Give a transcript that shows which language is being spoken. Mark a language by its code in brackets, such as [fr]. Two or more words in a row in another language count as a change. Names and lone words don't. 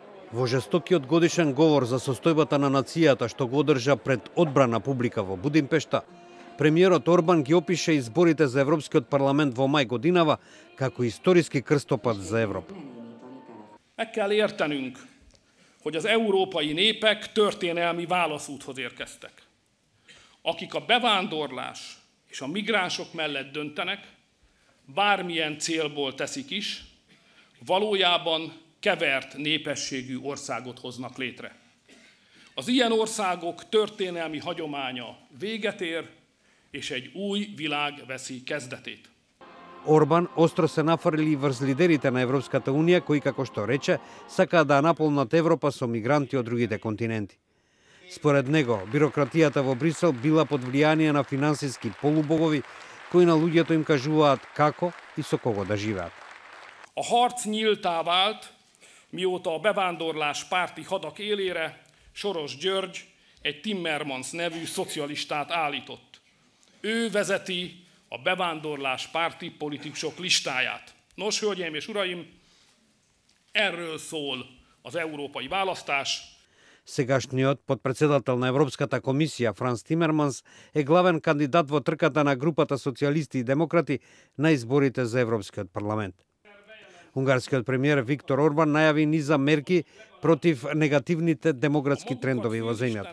[mk] Во жестокиот годишен говор за состојбата на нацијата што го одржа пред одбрана публика во Будимпешта, премиерот Орбан ги опише изборите за Европскиот парламент во мај годинава како историски крстопат за Европа. [hu] Meg kell értenünk, hogy az európai népek történelmi válaszúthoz érkeztek. Akik a bevándorlás és a migránsok mellett döntenek, bármilyen célból teszik is, valójában kevert népességű országot hoznak létre. Az ilyen országok történelmi hagyománya véget ér, és egy új világ veszi kezdetét. [mk] Орбан остро се нафрли врз лидерите на Европската Унија, кои, како што рече, сакаат да наполнат Европа со мигранти од другите континенти. Според него, бирократијата во Брисел била под влијание на финансиски полубогови, кои на луѓето им кажуваат како и со кого да живеат. [hu] A harc nyíltá vált, mióta a bevándorlás párti hadak élére Soros György egy Timmermans nevű szocialistát állított. Ő vezeti a bevándorlás párti politikusok listáját. Nos, hölgyeim és uraim, erről szól az európai választás. [mk] Сегашниот подпредседател на Европската комисија Франс Тимерманс е главен кандидат во трката на групата социјалисти и демократи на изборите за Европскиот парламент. Унгарскиот премиер Виктор Орбан најави низа мерки против негативните демографски трендови во земјата.